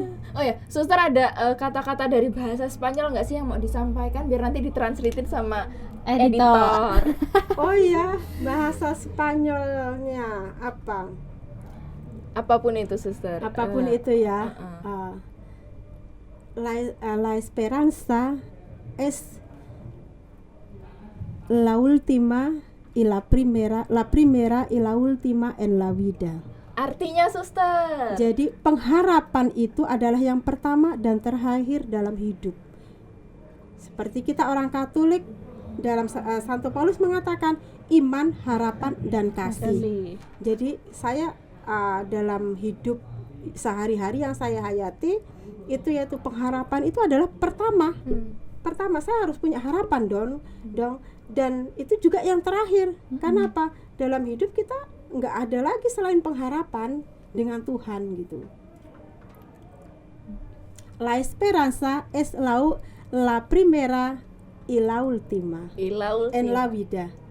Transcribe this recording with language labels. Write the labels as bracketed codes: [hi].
[id] Oh ya, Suster ada kata-kata dari bahasa Spanyol nggak sih yang mau disampaikan biar nanti ditranslatein sama editor. Oh iya, bahasa Spanyolnya apa? Apapun itu Suster. Apapun itu ya. [es] La esperanza es la última y la primera y la última en la vida. [id] Artinya Suster. Jadi pengharapan itu adalah yang pertama dan terakhir dalam hidup. Seperti kita orang Katolik, dalam Santo Paulus mengatakan iman, harapan dan kasih. Jadi saya dalam hidup sehari-hari yang saya hayati itu yaitu pengharapan itu adalah pertama. Pertama saya harus punya harapan dong. Dan itu juga yang terakhir. Karena apa? Dalam hidup kita nggak ada lagi selain pengharapan dengan Tuhan gitu. [es] La esperanza es la primera y la última en la vida.